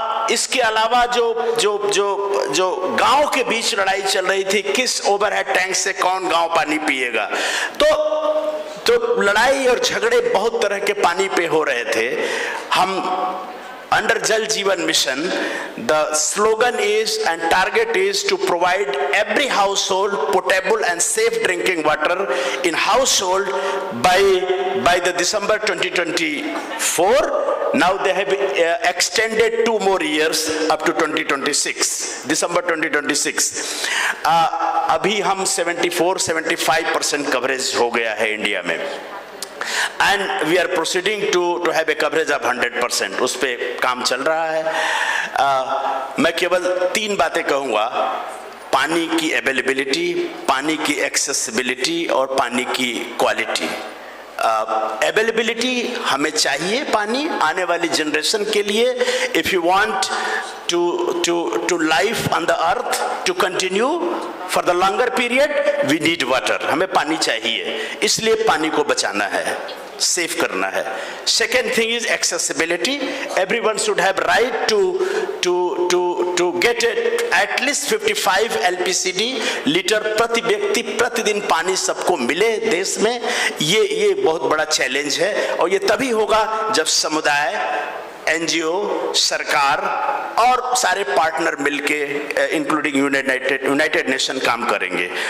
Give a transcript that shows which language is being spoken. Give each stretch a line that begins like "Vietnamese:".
Hindi: इसके अलावा जो गांव के बीच लड़ाई चल रही थी, किस ओवरहेड टैंक से कौन गांव पानी पिएगा। तो लड़ाई और झगड़े बहुत तरह के पानी पे हो रहे थे।
English: हम under Jal Jeevan Mission, the slogan is and target is to provide every household potable and safe drinking water in household by the December 2024. Now they have extended 2 more years up to 2026, December 2026.
Hindi: अभी हम 74-75% coverage हो गया है India में,
English: and we are proceeding to have a coverage of 100%.
Hindi: उस पे काम चल रहा है। मैं केवल 3 बातें कहूँगा: पानी की अवेलेबिलिटी, पानी की एक्सेसिबिलिटी और पानी की क्वालिटी। अवेलेबिलिटी, हमें चाहिए पानी आने वाली जनरेशन के लिए।
English: if you want to life on the earth to continue for the longer period, we need water,
Hindi: हमें पानी चाहिए, इसलिए पानी को बचाना है। सेव करना है।
English: Second thing is accessibility. Everyone should have right to get at least 55 LPCD
Hindi: litre प्रति व्यक्ति प्रतिदिन पानी सबको मिले देश में। ये बहुत बड़ा चैलेंज है और ये तभी होगा जब समुदाय, NGO, सरकार और सारे पार्टनर मिलके इंक्लूडिंग यूनाइटेड नेशन काम करेंगे।